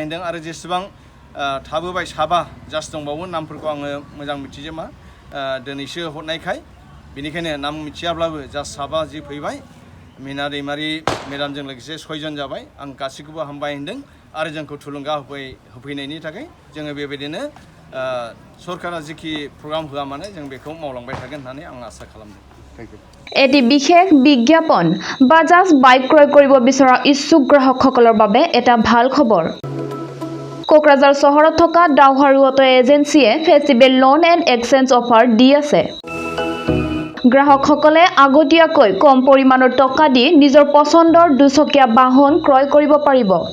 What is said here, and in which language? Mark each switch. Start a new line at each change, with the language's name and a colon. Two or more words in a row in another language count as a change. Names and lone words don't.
Bodo: होनदों आरो जेसेबां थाबोबाय साबा जाज दंबावो नामफोरखौ आङो मोजां मिथिजोबा दिनैसो हरनायखाय बेनिखायनो नाम मिथियाब्लाबो जाज साबा जि फैबाय मिना दैमारि मेडामजों लोगोसे 6 जन जाबाय आं गासैखौबो हामबाय होनदों आरो जोंखौ थुलुंगा होफैनायनि थाखाय जोङो बेबायदिनो सरकारा जिखि प्रग्राम होआ मानो जों बेखौ मावलांबाय थागोन होननानै आं आसा खालामदों
English: thank you
Assamese: এটি বিশেষ বিজ্ঞাপন বাজাজ বাইক ক্ৰয় কৰিব বিচৰা ইচ্ছুক গ্ৰাহকসকলৰ বাবে এটা ভাল খবৰ কোকৰাঝাৰ চহৰত থকা ডাউহাৰু অটো এজেন্সিয়ে
English: festival loan and exchange offer
Assamese: দি আছে গ্ৰাহকসকলে আগতীয়াকৈ কম পৰিমাণৰ টকা দি নিজৰ পছন্দৰ দুচকীয়া বাহন ক্ৰয় কৰিব পাৰিব